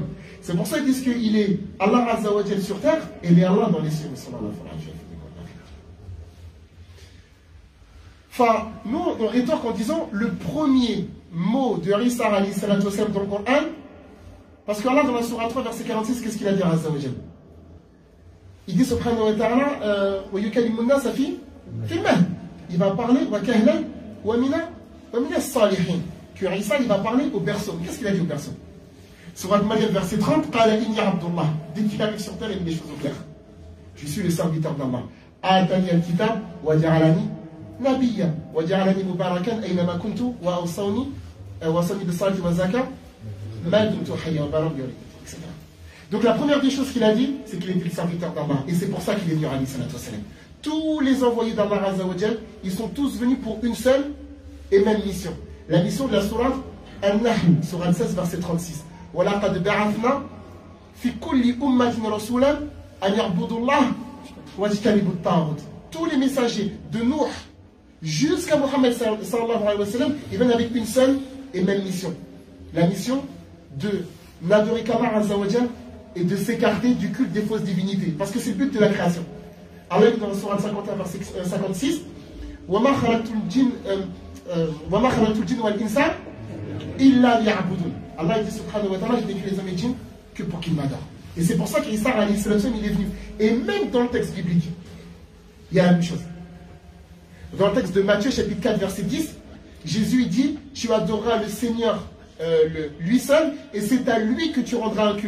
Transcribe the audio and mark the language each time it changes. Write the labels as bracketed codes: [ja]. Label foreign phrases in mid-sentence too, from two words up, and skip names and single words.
[fr] C'est pour ça qu'ils disent qu'il est Allah [ar] عز وجل [fr] sur terre et il est Allah dans les cieux. Enfin, nous on rétorque en disant le premier mot de Isa [ar] عليه الصلاة والسلام [fr] dans le Coran, parce qu'Allah dans la Surah 3 verset 46, qu'est-ce qu'il a dit à [ar] عز وجل? [fr] Il dit [ar] سبحانه وتعالى ويكلم الناس في المهد. [fr] Il va parler [ar] وكهلا ومن الصالحين. [fr] Que Isa il va parler au berceau. Qu'est-ce qu'il a dit au berceau? Surah Maryam verset 30, [ar] قال إني عبد الله. [fr] Dès qu'il arrive sur terre, il met les choses au clair. Je suis le serviteur d'Allah. [ar] آتاني الكتاب وجعلني نبيا وجعلني مباركا أينما كنت وأوصاني بالصلاة والزكاة ما دمت حيا وبرا بوالدتي, [fr] etc. Donc la première des choses qu'il a dit, c'est qu'il était le serviteur d'Allah. Et c'est pour ça qu'il est venu [ar] عليه الصلاة والسلام. [fr] Tous les envoyés d'Allah [ar] عز وجل, [fr] ils sont tous venus pour une seule et même mission. La mission de la Surah An-Nahl, Surah 16, verset 36. [ar] وَلَقَدْ بَعَثْنَا فِي كُلِّ أُمَّةٍ رَسُولًا أَنْ يَعْبُدُوا اللَّهَ وَاجْتَنِبُوا الطَّاغُوتَ. [fr] Tous les messagers de Nuh jusqu'à Mohammed [ar] صلى الله عليه وسلم, [fr] ils viennent avec une seule et même mission. La mission de n'adorer qu'Allah [ar] عز وجل [fr] et de s'écarter du culte des fausses divinités. Parce que c'est le but de la création. Allah dit dans la Surah 51, verset 56, [ar] وَمَا خَلَقْتُ الْجِنَّ وَالْإِنسَ إِلَّا لِيَعْبُدُونَ. [fr] Allah dit [ar] سبحانه وتعالى, [fr] je n'ai créé les hommes et les djinns que pour qu'ils m'adorent. Et c'est pour ça qu'Isa [ar] عليه السلام [fr] il est venu. Et même dans le texte biblique, il y a la même chose. Dans le texte de Matthieu chapitre 4 verset 10, Jésus il dit, tu adoreras le Seigneur lui seul, et c'est à lui que tu rendras un culte.